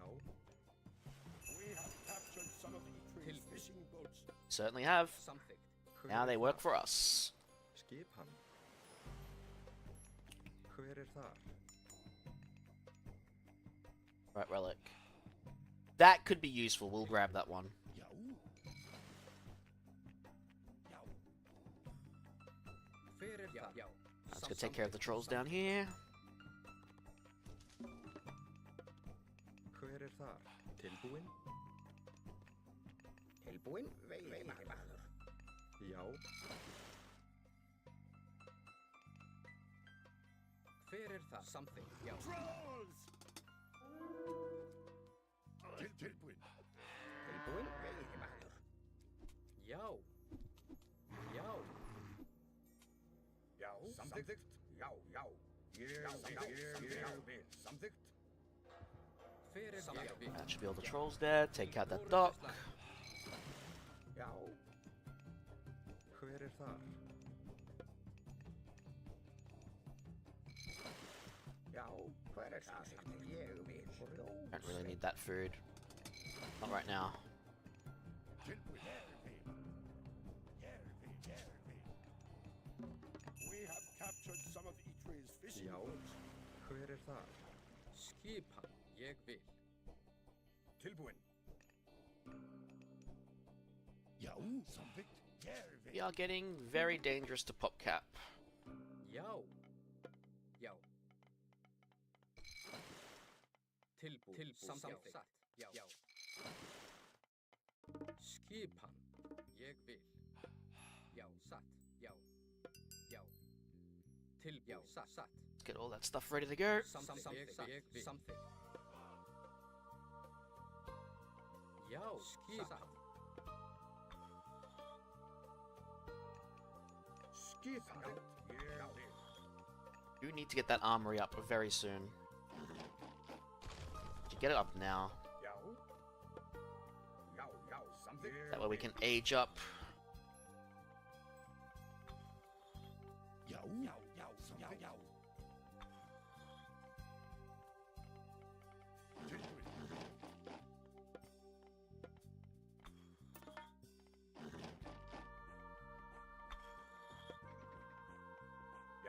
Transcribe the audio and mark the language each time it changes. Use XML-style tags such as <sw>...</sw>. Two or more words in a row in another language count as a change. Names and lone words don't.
<en>We have captured some of Eitre's fishing boats. Certainly have.</en> <is>Samþykkt.</is> <en>Now they work for us.</en> <is>Skipan. Hver er þar?</is> <en>Right, relic. That could be useful. We'll grab that one.</en> <is>Já. Já. Hver er það? Já.</is> <en>Let's go take care of the trolls down here.</en> <is>Hver er þar? Tilbúin? Tilbúin? Veiðimaður. Já. Hver er það? Samþykkt. Já.</is> <en>Trolls! Tilbúin.</en> <is>Tilbúin? Veiðimaður. Já. Já. Já. Samþykkt. Já, já. Ég vil. Samþykkt. Hver er það?</is> <en>That should be all the trolls there. Take out that dock.</en> <is>Já. Hver er þar? Já, hver er það? Ég vil.</is> <en>Don't really need that food. Not right now.</en> <is>Tilbúin. Järvi.</is> <en>We have captured some of Eitre's fishing</en> <is>Já.</is> <en>boats.</en> <is>Hver er þar? Skipan. Ég vil. Tilbúin. Já, samþykkt. Järvi.</is> <en>We are getting very dangerous to PopCap.</en> <is>Já. Já. Tilbúin. Samþykkt. Já. Já. Skipan. Ég vil. Já. Satt. Já. Já. Tilbúin. Satt.</is> <en>Let's get all that stuff ready to go.</en> <is>Samþykkt. Ég vil. Samþykkt. Já. Skipan. Skipan. Já.</is> <en>You need to get that armory up very soon. You get it up now.</en> <is>Já. Já, já, samþykkt.</is> <en>That way we can age up.</en> <is>Já, já, já, samþykkt. Já. Tilbúin. Já.</is>